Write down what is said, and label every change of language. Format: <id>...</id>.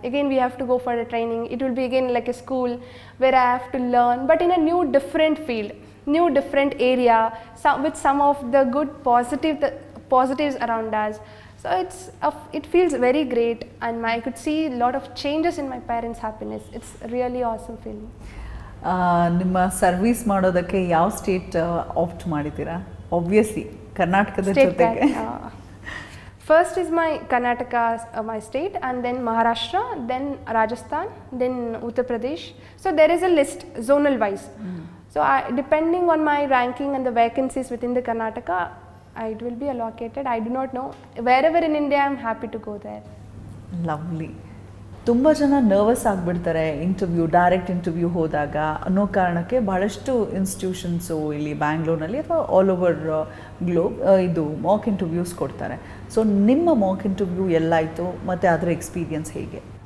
<en>Again we have to go for the training. It will be again like a school where I have to learn, but in a new different field, new different area, with some of the good positives around us. So it feels very great, and I could see a lot of changes in my parents' happiness. It's really awesome feeling.</en> <kn>ನಿಮ್ಮ service ಮಾಡೋದಕ್ಕೆ ಯಾವ state apt ಮಾಡಿದ್ದೀರಾ? Obviously ಕರ್ನಾಟಕದ ಜೊತೆಗೆ.</kn> <en>First is my Karnataka, my state, and then Maharashtra, then Rajasthan, then Uttar Pradesh. So there is a list zonal wise. So depending on my ranking and the vacancies within the Karnataka, it will be allocated. I do not know. Wherever in India, I am happy to go there. Lovely.</en> <kn>ತುಂಬ ಜನ nervous ಆಗಿಬಿಡ್ತಾರೆ direct interview ಹೋದಾಗ ಅನ್ನೋ ಕಾರಣಕ್ಕೆ ಭಾಳಷ್ಟು institutions ಇಲ್ಲಿ ಬ್ಯಾಂಗ್ಳೂರ್ನಲ್ಲಿ ಅಥವಾ all over globe ಇದು ಮಾಕ್ ಇಂಟರ್ವ್ಯೂಸ್ ಕೊಡ್ತಾರೆ. ಸೊ ನಿಮ್ಮ ಮಾಕ್ ಇಂಟರ್ವ್ಯೂ ಎಲ್ಲಾಯಿತು ಮತ್ತು ಅದರ ಎಕ್ಸ್ಪೀರಿಯನ್ಸ್ ಹೇಗೆ?</kn>